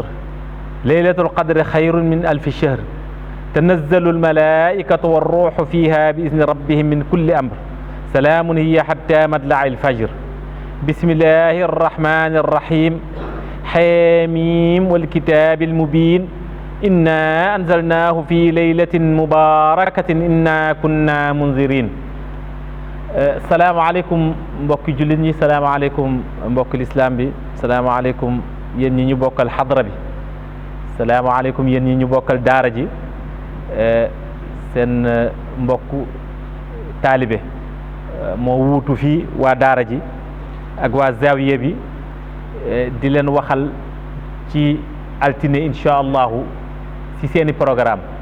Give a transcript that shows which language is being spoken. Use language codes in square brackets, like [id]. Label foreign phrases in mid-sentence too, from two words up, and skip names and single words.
[ar] ليلة القدر خير من ألف شهر تنزل الملائكة والروح فيها بإذن ربهم من كل أمر سلام هي حتى مطلع الفجر. بسم الله الرحمن الرحيم. حميم والكتاب المبين إنا أنزلناه في ليلة مباركة إنا كنا منذرين. [wo] salaamaaleykum mbokki jullit ñi, salaamaaleykum mbokki lislaam bi, salaamaaleykum yéen ñi ñu bokkal xadra bi, salaamaaleykum yéen ñi ñu bokkal daara ji. seen mbokku taalibe moo wuutu fii waa daara ji ak waa zawiya bi di leen waxal ci altine [ar] إن شاء الله [wo] ci seeni programme